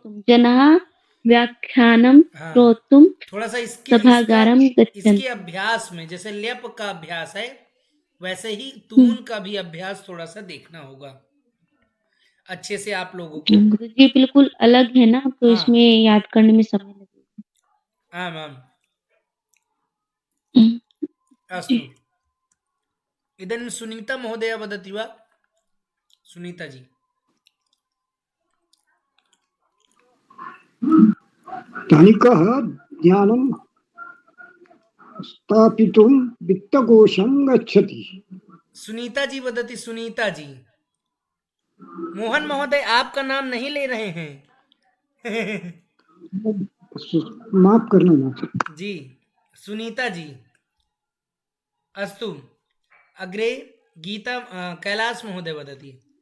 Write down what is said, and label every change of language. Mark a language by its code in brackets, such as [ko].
[sa] जनाः व्याख्यानं श्रोतुं [hi] थोड़ा सा [sa] सभागारं गच्छन्ति। [hi] इसके अभ्यास में जैसे ल्यप का अभ्यास है वैसे ही तुमुन का भी अभ्यास थोड़ा सा देखना होगा अच्छे से आप लोगों को। गुरुजी बिल्कुल अलग है ना, तो इसमें याद करने में समय लगेगा। [sa] हाँ [en] Ma'am. [sa] अस्तु। इदानीं सुनीता महोदय वदति वा? सुनीता जी। धनिकः ज्ञानं स्थापितुं वित्तकोशं गच्छति। सुनीता जी वदति। सुनीता जी। [hi] मोहन महोदय आपका नाम नहीं ले रहे हैं। माफ करना जी। सुनीता जी। [sa] अस्तु अग्रे गीता कैलास महोदय वदति।